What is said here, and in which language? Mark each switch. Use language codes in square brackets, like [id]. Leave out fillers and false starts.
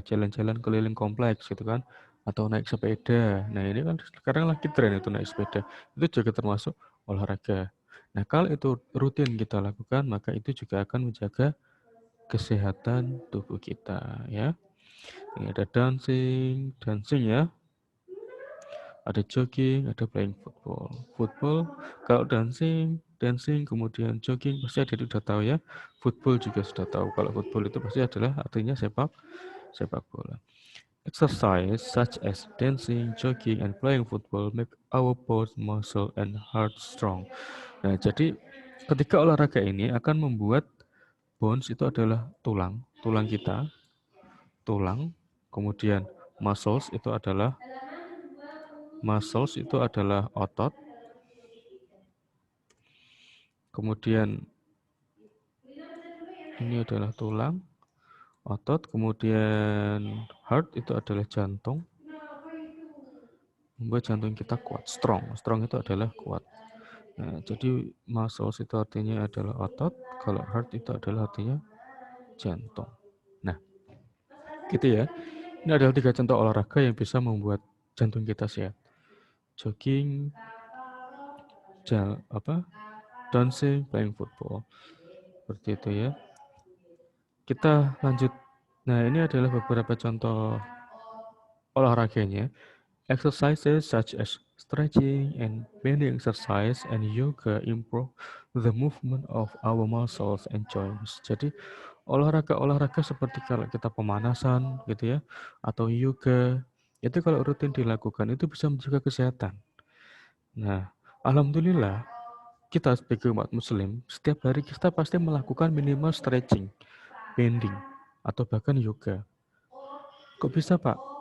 [id] Jalan-jalan keliling kompleks gitu kan, atau naik sepeda. Nah, ini kan sekarang lagi tren itu naik sepeda. Itu juga termasuk olahraga. Nah, kalau itu rutin kita lakukan, maka itu juga akan menjaga kesehatan tubuh kita ya. Ini ada dancing ya. [en] Ada jogging, ada playing football. [id] Football, kalau dancing, kemudian jogging, pasti ada sudah tahu ya. Football juga sudah tahu. Kalau football itu pasti adalah artinya sepak bola. [en] Exercise such as dancing, jogging, and playing football make our bones, muscle, and heart strong. [id] Nah, jadi ketika olahraga ini akan membuat bones itu adalah tulang kita, kemudian muscles itu adalah otot, kemudian ini adalah tulang, otot, kemudian heart itu adalah jantung, membuat jantung kita kuat, strong itu adalah kuat. Nah, jadi muscles itu artinya adalah otot, kalau heart itu adalah artinya jantung. Nah, gitu ya. Ini adalah 3 contoh olahraga yang bisa membuat jantung kita sehat. [en] Jogging, dancing, playing football. [id] Seperti itu ya. Kita lanjut. Nah, ini adalah beberapa contoh olahraganya. [en] Exercises such as stretching and bending exercise and yoga improve the movement of our muscles and joints. [id] Jadi olahraga-olahraga seperti kalau kita pemanasan gitu ya, atau yoga, itu kalau rutin dilakukan itu bisa menjaga kesehatan. Nah, alhamdulillah kita sebagai umat muslim setiap hari kita pasti melakukan minimal stretching, bending, atau bahkan yoga. Kok bisa, Pak?